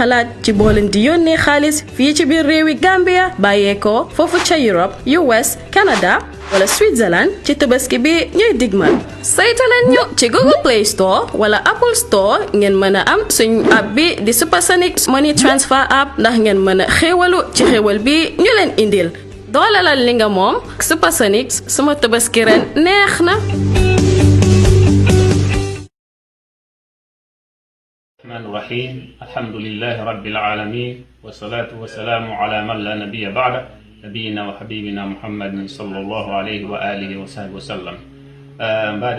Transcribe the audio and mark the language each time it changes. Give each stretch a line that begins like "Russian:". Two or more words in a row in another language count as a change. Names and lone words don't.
Wolof: xalaat ci boo leen di yónnee xaalis fii ci biir réewi Gambia bàyyeekoo foofu ca Europe US Canada wala Switzerland ci tabaski bi ñuy digmal saytaleen ñu ci Google Play Store wala Apple Store ngeen mën a am suñ app bi di Supersonics Money Transfer app ndax ngeen mën a xéewalu ci xéewal bi ñu leen indil doolalal li nga moom Supersonics suma tabaski ren neex na.
Arabic: الرحمن الرحيم الحمد لله رب العالمين والصلاة والسلام على من لا نبي بعده نبينا وحبيبنا محمد صلى الله عليه وآله وصحبه وسلم بعد